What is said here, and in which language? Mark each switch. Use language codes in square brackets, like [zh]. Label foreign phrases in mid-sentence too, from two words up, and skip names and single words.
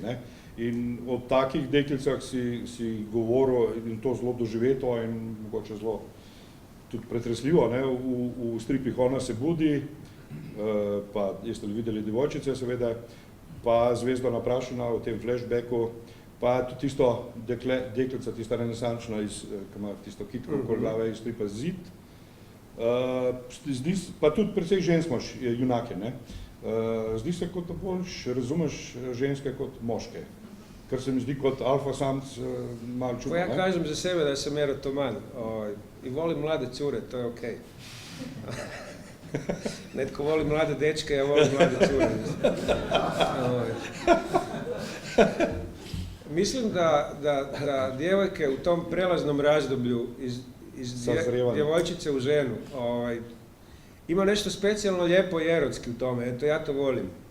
[sl] In o takih deklicah si govoril, in to zelo doživeto in mogoče zelo tudi pretresljivo, v stripih Ona se budi, pa [hr] jeste li videli [sl] Devojčice, seveda, pa Zvezda naprašena v tem flashbacku, pa tudi tisto deklica, tista renesančna, ki ima tisto kitko okoli glave iz stripa Zid, pa tudi precej žensk imaš junake. Zdi se, kot da bolj razumeš ženske kot moške, kar se mi zdi kot alfa samc malo čudno. [hr] Pa ja kažem za sebe da sam erotoman i volim mlade cure, to je okej. Netko voli mlade dečke, ja volim mlade cure. Mislim da djevojke u tom prelaznom razdoblju iz djevojčice u ženu ima nešto specijalno lijepo i erotski u tome, eto ja to volim.